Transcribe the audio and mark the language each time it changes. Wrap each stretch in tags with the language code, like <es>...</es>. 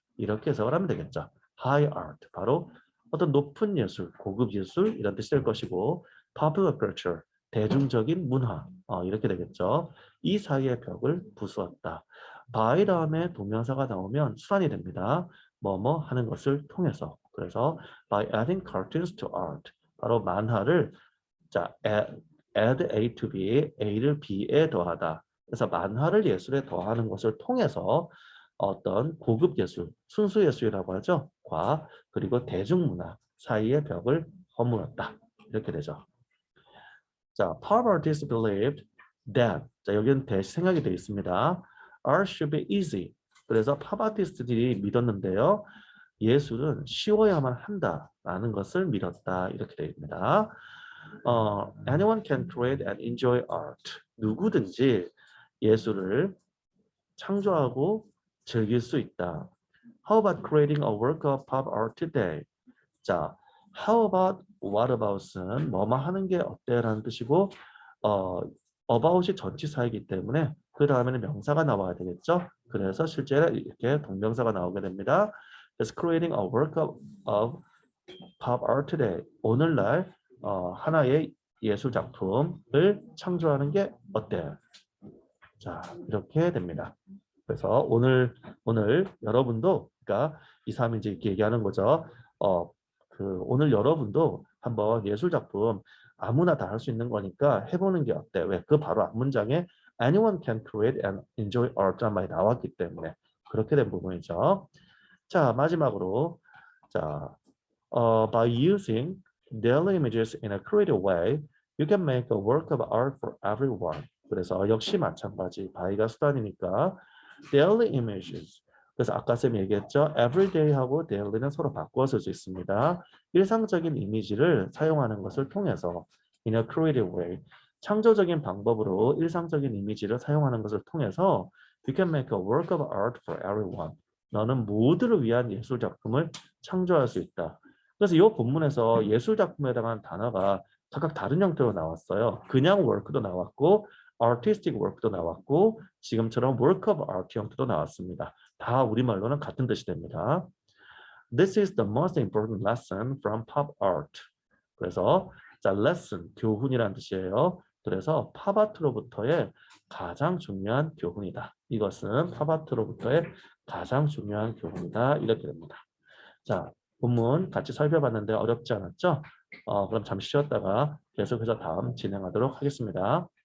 <ko>이렇게 해석을 하면 되겠죠. High art 바로 어떤 높은 예술, 고급 예술 이런 뜻이 될 것이고 popular culture 대중적인 문화 이렇게 되겠죠. 이 사이의 벽을 부수었다. by 다음에 동명사가 나오면 수단이 됩니다. 뭐뭐 하는 것을 통해서.</ko> <en>그래서 by adding cartoons to art</en> <ko>바로 만화를</ko> <en>add A to B,</en> <ko>A를 B에 더하다. 그래서 만화를 예술에 더하는 것을 통해서 어떤 고급 예술, 순수 예술이라고 하죠. 과 그리고 대중문화 사이의 벽을 허물었다. 이렇게 되죠.</ko> <en>pop artists believed that</en> <ko>여기는 대시 생각이 되어 있습니다.</ko> <en>art should be easy.</en> <ko>그래서 팝 아티스트들이 믿었는데요. 예술은 쉬워야만 한다라는 것을 믿었다. 이렇게 되어 있습니다.</ko> <en>anyone can create and enjoy art.</en> <ko>누구든지 예술을 창조하고 즐길 수 있다.</ko> <en>How about creating a work of pop art today?</en> <ko>자,</ko> <en>how about, what about은</en> <ko>뭐뭐 하는 게 어때라는 뜻이고 about이 전치사이기 때문에 그 다음에는 명사가 나와야 되겠죠. 그래서 실제로 이렇게 동명사가 나오게 됩니다.</ko> <en>Is creating a work of pop art today.</en> <ko>오늘날 하나의 예술 작품을 창조하는 게 어때? 자, 이렇게 됩니다. 그래서 오늘 여러분도 그러니까 2, 3 이제 이렇게 얘기하는 거죠. 오늘 여러분도 한번 예술 작품 아무나 다 할 수 있는 거니까 해보는 게 어때? 왜? 그 바로 앞문장에</ko> <en>anyone can create and enjoy art</en> <ko>란 말이 나왔기 때문에 그렇게 된 부분이죠. 자, 마지막으로 자,</ko> <en>by using daily images in a creative way, you can make a work of art for everyone.</en> <ko>그래서 역시 마찬가지 by가 수단이니까</ko> <en>daily images.</en> <ko>그래서 아까 쌤이 얘기했죠. everyday하고 daily는 서로 바꾸어 쓸 수 있습니다. 일상적인 이미지를 사용하는 것을 통해서</ko> <en>in a creative way.</en> <ko>창조적인 방법으로 일상적인 이미지를 사용하는 것을 통해서</ko> <en>you can make a work of art for everyone.</en> <ko>너는 모두를 위한 예술 작품을 창조할 수 있다. 그래서 이 본문에서 예술 작품에 해당하는 단어가 각각 다른 형태로 나왔어요. 그냥 work도 나왔고 artistic work도 나왔고 지금처럼 work of art 형태도 나왔습니다. 다 우리말로는 같은 뜻이 됩니다.</ko> <en>This is the most important lesson from pop art.</en> <ko>그래서 자, lesson, 교훈이라는 뜻이에요. 그래서 팝아트로부터의 가장 중요한 교훈이다. 이것은 팝아트로부터의 가장 중요한 교훈이다. 이렇게 됩니다. 자, 본문 같이 살펴봤는데 어렵지 않았죠? 그럼 잠시 쉬었다가 계속해서 다음 진행하도록 하겠습니다.</ko>